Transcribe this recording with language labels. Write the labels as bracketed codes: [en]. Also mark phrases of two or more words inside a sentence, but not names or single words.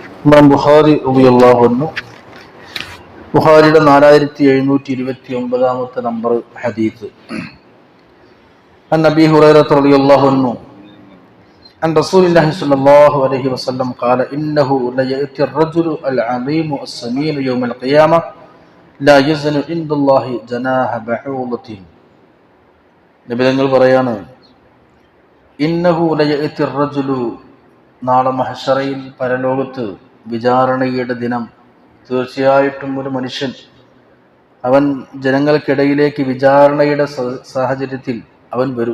[ml] ഇമാം ബുഖാരി [ar] رضي الله عنه [ml] ബുഖാരിയുടെ 4729 നമ്പർ ഹദീസ്. [ar] عن أبي هريرة رضي الله عنه عن رسول الله صلى الله عليه وسلم قال إنه ليأتي الرجل العظيم السمين يوم القيامة لا يزن عند الله جناح بعوضة. [ml] നബി തങ്ങൾ പറയാണ്, [ar] إنه ليأتي الرجل, [ml] നാളെ മഹ്ശറയിൽ പരലോകത്ത് വിചാരണയുടെ ദിനം തീർച്ചയായിട്ടും ഒരു മനുഷ്യൻ അവൻ ജനങ്ങൾക്കിടയിലേക്ക് വിചാരണയുടെ സാഹചര്യത്തിൽ അവൻ വരും.